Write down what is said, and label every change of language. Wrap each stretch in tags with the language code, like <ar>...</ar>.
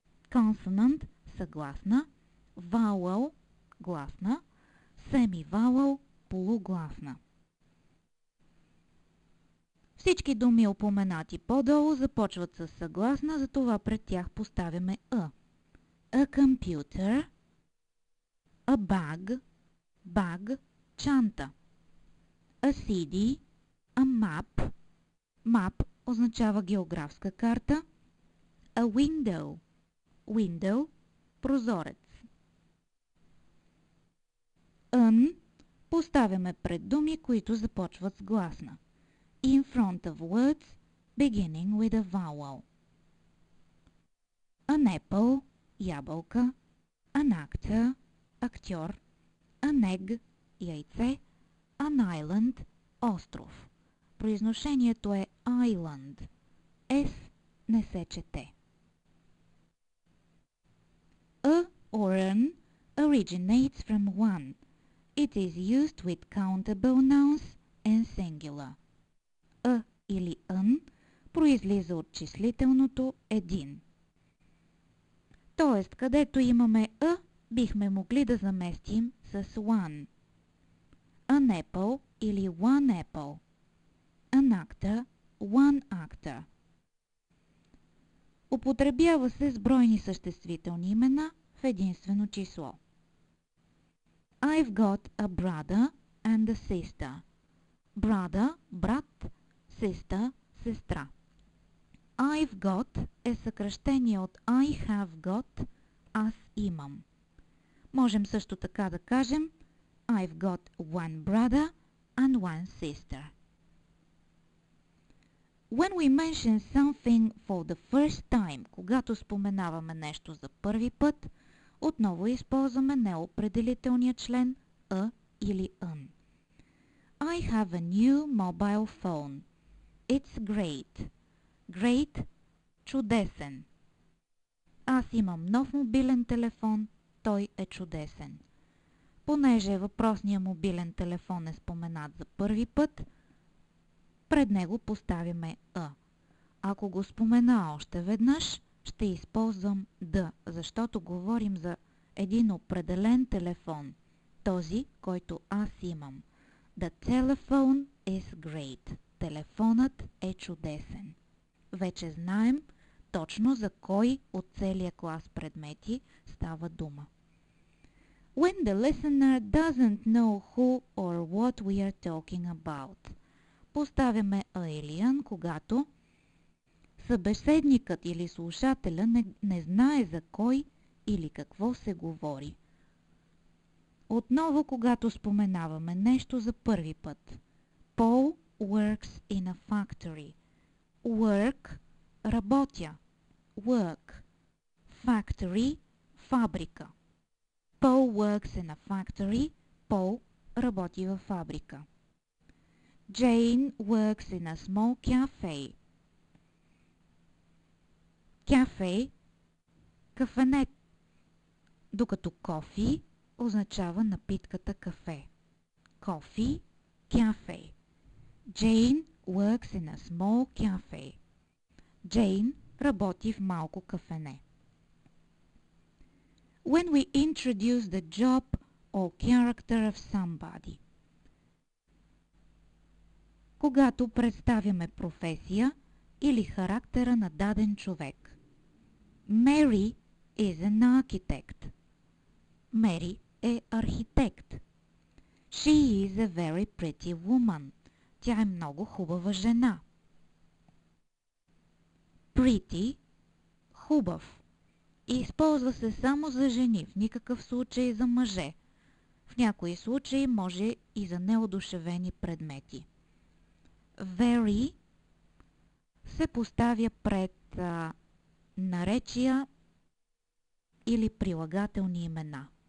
<bg>Consonant – съгласна, vowel – гласна, semi-vowel – полугласна. Всички думи, упоменати по-долу, започват с съгласна, затова пред тях поставяме</bg> <en>A computer, a bag, bag,</en> <bg>чанта.</bg> <en>A CD, a map, map</en> <bg>означава географска карта.</bg> <en>A window, window,</en> <bg>прозорец. Поставяме пред думи, които започват с гласна.</bg> <en>In front of words beginning with a vowel. An apple,</en> <bg>ябълка.</bg> <en>An actor,</en> <bg>актьор.</bg> <en>An egg,</en> <bg>яйце.</bg> <en>An island,</en> <bg>остров. Произношението е island. S не се чете.</bg> <en>A or an originates from one. It is used with countable nouns and singular.</en> <bg>Или ън произлиза от числителното един. Тоест, където имаме бихме могли да заместим с one.</bg> <en>An apple</en> <bg>или</bg> <en>one apple. An actor, one actor.</en> <bg>Употребява се с бройни съществителни имена в единствено число.</bg> <en>I've got a brother and a sister. Brother,</en> <bg>брат,</bg> <en>sister,</en> <bg>сестра.</bg> <en>I've got</en> <bg>е съкращение от</bg> <en>I have got,</en> <bg>аз имам. Можем също така да кажем</bg> <en>I've got one brother and one sister. When we mention something for the first time,</en> <bg>когато споменаваме нещо за първи път, отново използваме неопределителния член или ън.</bg> <en>I have a new mobile phone. It's great.</en> <bg>Great – чудесен. Аз имам нов мобилен телефон, той е чудесен. Понеже въпросният мобилен телефон е споменат за първи път, пред него поставяме Ако го спомена още веднъж, ще използвам д, защото говорим за един определен телефон, този, който аз имам.</bg> <en>The telephone is great.</en> <bg>Телефонът е чудесен. Вече знаем точно за кой от целия клас предмети става дума.</bg> <en>When the listener doesn't know who or what we are talking about.</en> <bg>Поставяме a или an, когато събеседникът или слушателя не знае за кой или какво се говори. Отново, когато споменаваме нещо за първи път.</bg> <en>Paul works in a factory. Work –</en> <bg>работя.</bg> <en>Work. Factory –</en> <bg>фабрика.</bg> <en>Paul works in a factory.</en> <bg>Paul работи във фабрика.</bg> <en>Jane works in a small cafe.</en> <bg>Cafe – кафене, докато coffee означава напитката кафе.</bg> <en>Coffee – cafe. Jane works in a small cafe.</en> <bg>Jane работи в малко кафене.</bg> <en>When we introduce the job or character of somebody.</en> <bg>Когато представяме професия или характера на даден човек.</bg> <en>Mary is an architect.</en> <bg>Мери е архитект.</bg> <en>She is a very pretty woman.</en> <bg>Тя е много хубава жена. Pretty – хубав. И използва се само за жени, в никакъв случай за мъже. В някои случаи може и за неодушевени предмети. Very се поставя пред наречия или прилагателни имена.</bg>